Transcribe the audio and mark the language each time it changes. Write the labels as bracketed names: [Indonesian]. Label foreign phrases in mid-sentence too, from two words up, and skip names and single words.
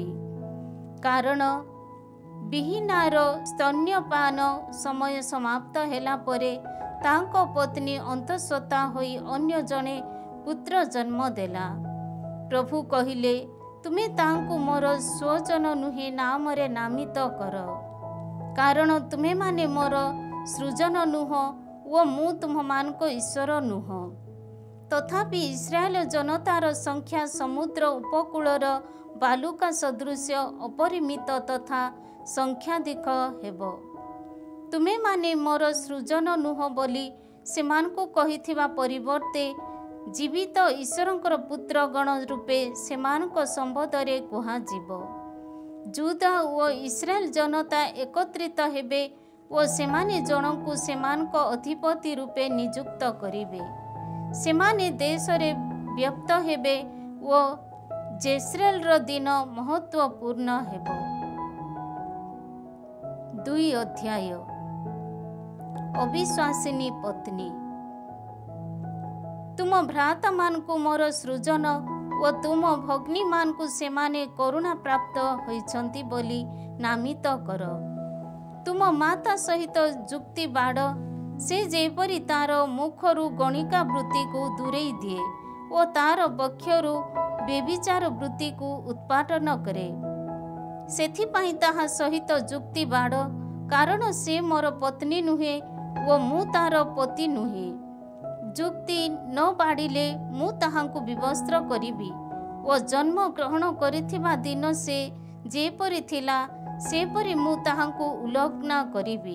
[Odia] କାରଣ ବିହୀନାର ସ୍ତନ୍ୟପାନ ସମୟ ସମାପ୍ତ ହେଲା ପରେ ତାଙ୍କ ପତ୍ନୀ ଅନ୍ତଃସତ୍ତ୍ୱା ହୋଇ ଅନ୍ୟ ଜଣେ ପୁତ୍ର ଜନ୍ମ ଦେଲା। ପ୍ରଭୁ କହିଲେ, ତୁମେ ତାଙ୍କୁ ମୋର ସ୍ୱଜନ ନୁହେଁ ନାମରେ ନାମିତ କର, କାରଣ ତୁମେ ମାନେ ମୋର ସୃଜନ ନୁହଁ ଓ ମୁଁ ତୁମ ମାନଙ୍କ ଈଶ୍ୱର ନୁହେଁ। ତଥାପି ଇସ୍ରାଏଲ ଜନତାର ସଂଖ୍ୟା ସମୁଦ୍ର ଉପକୂଳର ବାଲୁକା ସଦୃଶ ଅପରିମିତ ତଥା ସଂଖ୍ୟାଧିକ ହେବ। ତୁମେ ମାନେ ମୋର ସୃଜନ ନୁହଁ ବୋଲି ସେମାନଙ୍କୁ କହିଥିବା ପରିବର୍ତ୍ତେ ଜୀବିତ ଈଶ୍ୱରଙ୍କର ପୁତ୍ର ଗଣ ରୂପେ ସେମାନଙ୍କ ସମ୍ବୋଧରେ କୁହାଯିବ। ଜୁଦା ଓ ଇସ୍ରାଏଲ ଜନତା ଏକତ୍ରିତ ହେବେ ଓ ସେମାନେ ଜଣକୁ ସେମାନଙ୍କ ଅଧିପତି ରୂପେ ନିଯୁକ୍ତ କରିବେ। ସେମାନେ ଦେଶରେ ବ୍ୟାପ୍ତ ହେବେ ଓ ଜେସ୍ରେଲ ର ଦିନ ମହତ୍ତ୍ୱପୂର୍ଣ୍ଣ ହେବ। 2 ଅଧ୍ୟାୟ। ଅବିଶ୍ୱାସିନୀ ପତ୍ନୀ। ତୁମ ଭ୍ରାତା ମାନଙ୍କୁ ମୋର ସୃଜନ ଓ ତୁମ ଭଗ୍ନୀ ମାନଙ୍କୁ ସେମାନେ କରୁଣା ପ୍ରାପ୍ତ ହୋଇଛନ୍ତି ବୋଲି ନାମିତ କର। ତୁମ ମାତା ସହିତ ଯୁକ୍ତି ବାଢ଼, ସେ ଯେପରି ତାର ମୁଖରୁ ଗଣିକା ବୃତ୍ତି କୁ ଦୂରେଇ ଦିଏ ଓ ତାର ବକ୍ଷରୁ ବ୍ୟଭିଚାର ବୃତ୍ତି କୁ ଉତ୍ପାଟନ କରେ। ସେଥିପାଇଁ ତାହା ସହିତ ଯୁକ୍ତି ବାଢ଼, କାରଣ ସେ ମୋର ପତ୍ନୀ ନୁହେଁ ଓ ମୁଁ ତାର ପତି ନୁହେଁ। ଯୁକ୍ତି ନ ବାଢ଼ିଲେ ମୁଁ ତାହାଙ୍କୁ ବିବସ୍ତ୍ର କରିବି ଓ ଜନ୍ମ ଗ୍ରହଣ କରିଥିବା ଦିନ ସେ ଯେପରି ଥିଲା ସେପରି ମୁଁ ତାହାଙ୍କୁ ଉଲଗ୍ନ କରିବି।